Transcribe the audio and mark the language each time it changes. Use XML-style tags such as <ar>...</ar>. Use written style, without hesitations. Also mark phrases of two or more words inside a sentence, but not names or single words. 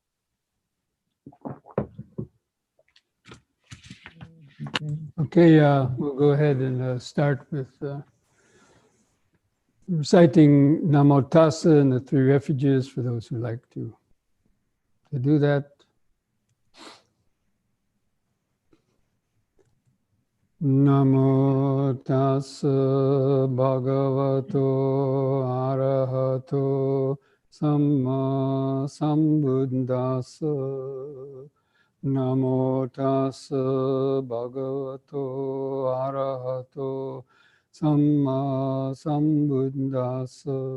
<en>Okay, we'll go ahead and start with reciting Namo Tassa and the three refuges for those who like to do that.</en> <pi>Namo Tassa Bhagavato Arahato Samma Sambuddhassa. Namo Tassa Bhagavato Arahato Samma Sambuddhassa.</pi>